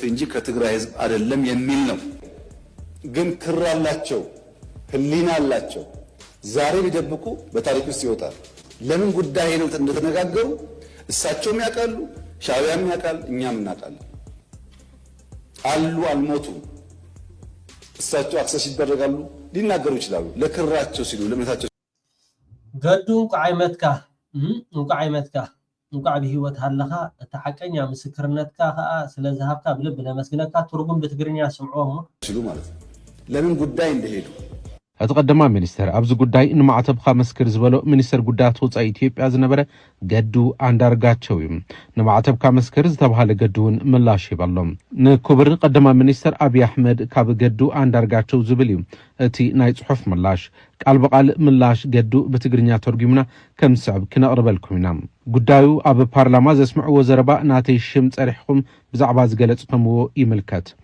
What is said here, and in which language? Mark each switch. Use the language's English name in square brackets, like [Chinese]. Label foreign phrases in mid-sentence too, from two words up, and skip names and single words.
[Amharic] እንጂ ከትግራይ ህዝብ አይደለም የሚል ነው ግን ክር አላቸው ህሊና አላቸው ዛሬ ቢደብቁ በታሪክ ውስጥ ይወጣል ለምን ጉዳይ ነው እንደተነጋገሩ እሳቸውም ያውቃሉ ሻዕቢያም ያውቃል እኛም እናውቃለን አሉ አልሞቱም እሳቸው አክሰስ ይደረጋሉ ሊናገሩ ይችላሉ ለክራቸው ሲሉ ለምታቸው [Tigrinya] ገዱ እንቋዕ ብሂወት ሃለኻ እቲ ሓቀኛ ምስክርነትካ ከዓ ስለዝሃብካ ብልብ ለመስግነካ ትርጉም ብትግርኛ ስምዖሞ [Amharic] ሲሉ ማለት ነው ለምን ጉዳይ እንደሄዱ [Tigrinya] እቲ ቀዳማ ሚኒስተር ኣብዚ ጉዳይ ንማዕተብካ መስክር ዝበሎ ሚኒስተር ጉዳያት ወፃኢ ኢትዮጵያ ዝነበረ ገዱ አንዳርጋቸው እዩ ንማዕተብካ መስክር ዝተባሃለ ገዱን ምላሽ ይበሎም ንክቡር ቀዳማ ሚኒስተር ኣብይ ኣሕመድ ካብ ገዱ አንዳርጋቸው ዝብል እዩ እቲ ናይ ጽሑፍ ምላሽ ቃል በቃል ምላሽ ገዱ በትግርኛ ተርጉምና ከም ስዕብ ክነቅርበልኩም ኢና ጉዳዩ ኣብ ፓርላማ ዘስምዕዎ ዘረባ ናተይ ሽም ጸሪሕኩም ብዛዕባ ዝገለጽኩምዎ ይምልከት